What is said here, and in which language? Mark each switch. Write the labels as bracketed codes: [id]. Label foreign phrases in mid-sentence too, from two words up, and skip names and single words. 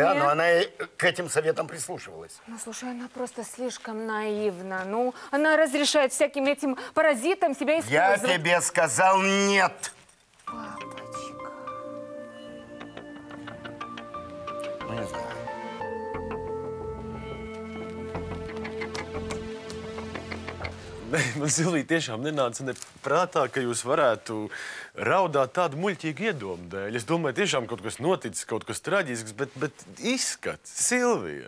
[ru] Да, но она и к этим советам прислушивалась. Ну, слушай, она просто слишком наивна. Ну, она разрешает всяким этим паразитам себя использовать. Я тебе сказал нет. Папочка. Ну, не знаю. [lv] Man, Silvija, tiešām nenāca ne prātā, ka jūs varētu raudāt tādu muļķīgu iedomu dēļ. Es domāju, tiešām kaut kas noticis, kaut kas traģisks, bet izskats, Silvija.